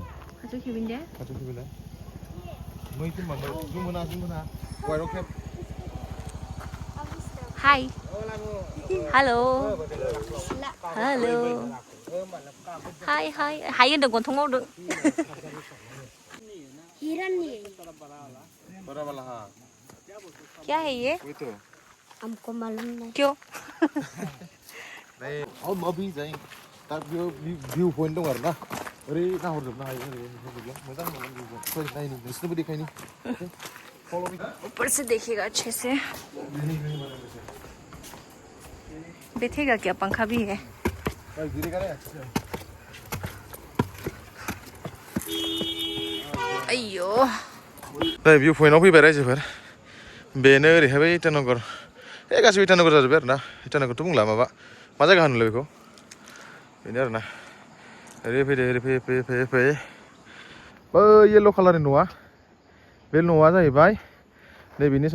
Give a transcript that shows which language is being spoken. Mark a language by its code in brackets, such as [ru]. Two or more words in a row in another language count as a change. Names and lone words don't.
[brx] खाथियाव खेबिन दे मै खोमा जों मोना वाइरआव खेब [hi] हाय हेलो हाय [brx] होनदों गन्थं मावदों [hi] क्या है ये हमको मालूम नहीं क्यों नहीं हम अभी जाएं तब [en] view point [brx] दं आरो ना ओरै नाहरजोबनो हायो ओरै मोजां मोजां [en] view point [brx] नायनो नोंसोरनोबो देखायनि [hi] ऊपर से देखिएगा अच्छे से बैठेगा क्या पंखा भी है अय्यो [brx] नै व्यू पॉइन्टआव फैबाय रायजोफोर बेनो ओरैहाय बै इटानगर गासिबो इटानगर जाजोब्बाय आरो ना इटानगरथ' बुंला मा जायगा होनोलै बेखौ बेनो आरो ना ओरै फैयै बै येल्ल' कालारनि न'आ बे न'आ जाहैबाय नैबेनि